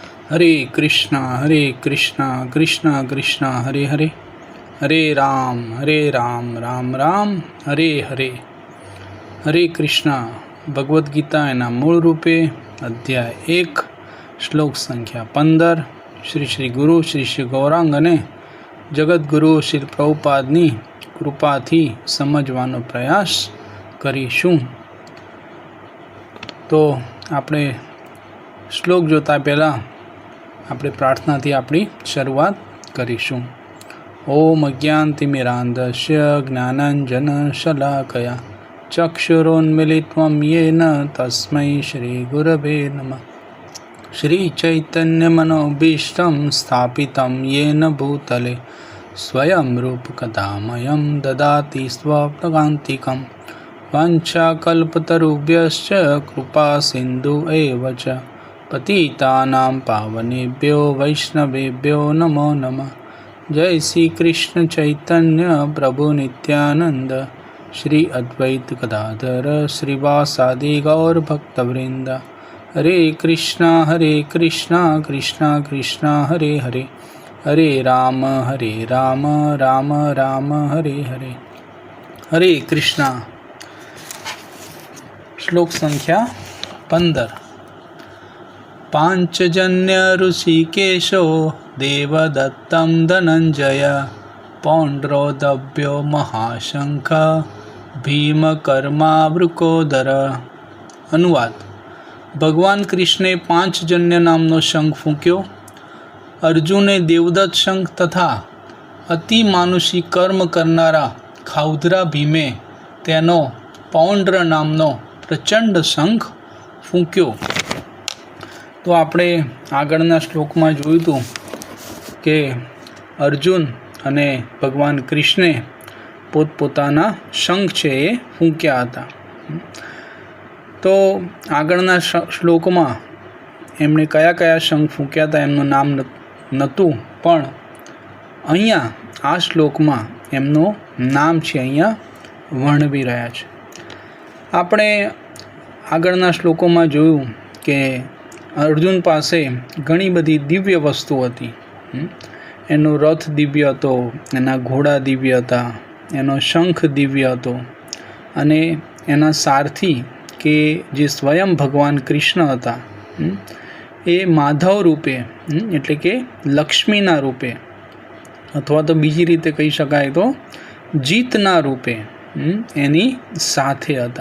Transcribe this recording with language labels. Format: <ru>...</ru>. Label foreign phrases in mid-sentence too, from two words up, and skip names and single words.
<sa>हरे कृष्णा कृष्णा कृष्णा हरे हरे, हरे राम राम राम हरे हरे।</sa> <gu>હરે કૃષ્ણા ભગવદ ગીતા એના મૂળ રૂપે અધ્યાય 1 શ્લોક સંખ્યા 15 શ્રી શ્રી ગુરુ શ્રી શ્રી ગૌરાંગ અને જગદ્ગુરુ શ્રી પ્રભુપાદની કૃપાથી સમજવાનો પ્રયાસ કરીશું। તો આપણે શ્લોક જોતા પહેલા આપણે પ્રાર્થનાથી આપણી શરૂઆત કરીશું।</gu> <sa>ॐ अज्ञानतिमिरान्धस्य ज्ञानाञ्जनशलाकया चक्षुरुन्मीलितं येन तस्मै श्रीगुरवे नमः। श्रीचैतन्यमनोभीष्टं स्थापितं येन भूतले स्वयं रूपकथामयं ददाति स्वप्नकान्तिकं वाञ्छाकल्पतरुभ्यश्च कृपासिन्धु एव च पतितानां पावनेभ्यो वैष्णवेभ्यो नमो नमः। जय श्री कृष्ण चैतन्य प्रभु नित्यानंद श्री अद्वैत गदाधर श्रीवासादि गौर भक्तवृंद। हरे कृष्णा कृष्णा कृष्णा हरे हरे, हरे राम राम राम हरे हरे।</sa> <gu>हरे कृष्णा। श्लोक संख्या 15।</gu> <sa>पांचजन्य ऋषिकेशो देवदत्तं धनंजय पौंड्रोदभ्यो महाशंख भीमकर्मावृकोदर।</sa> <gu>अनुवाद। ભગવાન કૃષ્ણે 5 જન્ય નામનો શંખ ફૂંક્યો। અર્જુને દેવદત્ત શંખ તથા અતિ માનુષી કર્મ કરનારા ખાઉધરા ભીમે તેનો પૌંડ્ર નામનો પ્રચંડ શંખ ફૂંક્યો। तो આપણે આગળના શ્લોકમાં જોયું હતું કે અર્જુન અને ભગવાન કૃષ્ણે પોતપોતાના શંખ છે એ ફૂંક્યા હતા। તો આગળના શ્લોકમાં એમણે કયા કયા શંખ ફૂંક્યા હતા એમનું નામ નહોતું, પણ અહીંયા આ શ્લોકમાં એમનું નામ છે અહીંયા વર્ણવી રહ્યા છે। આપણે આગળના શ્લોકોમાં જોયું કે અર્જુન પાસે ઘણી બધી દિવ્ય વસ્તુ હતી। એનો રથ દિવ્ય હતો, એના ઘોડા દિવ્ય હતા, એનો શંખ દિવ્ય હતો અને એના સારથી કે જે સ્વયં ભગવાન કૃષ્ણ હતા એ માધવ રૂપે એટલે કે લક્ષ્મીના રૂપે અથવા તો બીજી રીતે કહી શકાય તો જીતના રૂપે એની સાથે હતા।</gu>